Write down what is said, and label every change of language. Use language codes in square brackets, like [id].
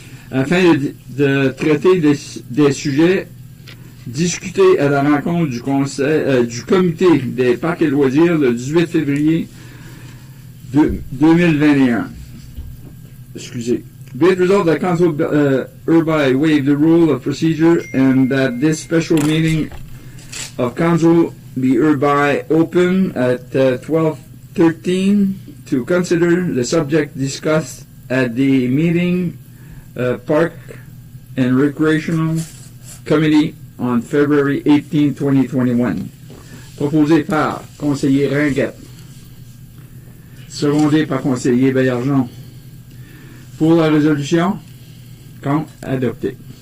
[fr] Afin de traiter des sujets discutés à la rencontre du conseil, du comité des parcs et loisirs le 18 février 2021. Excusez. [en] Be it resolved that Council hereby waive the rule of procedure and that this special meeting of Council be hereby open at 12:13 to consider the subject discussed at the meeting Park and Recreational Committee on February 18, 2021. [fr] Proposé par conseiller Ringuette. Secondé par conseiller Baillargeon. Pour la résolution, contre, adopté.